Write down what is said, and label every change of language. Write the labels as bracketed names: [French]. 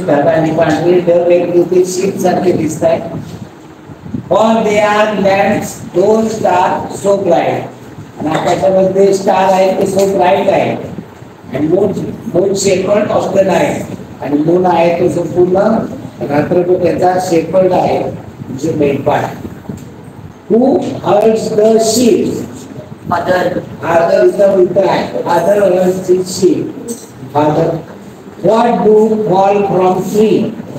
[Marathi] म्हणजे ढग आणि पांढरे ढग एक शीट सारखे दिसत आहेत. [English] For they are lamps, those stars so bright. [Marathi] आणि आकाशामध्ये स्टार आहेत ते [English] so bright [Marathi] आहेत. [English] आणि moon shepherd of the night. [Marathi] आणि मून आहे तो संपूर्ण रात्रभर शेपर्ड आहे म्हणजे मेंढपाळ. [English] Who herds the sheep? Father is the reply. Father herds the sheep. Father. What do fall from tree?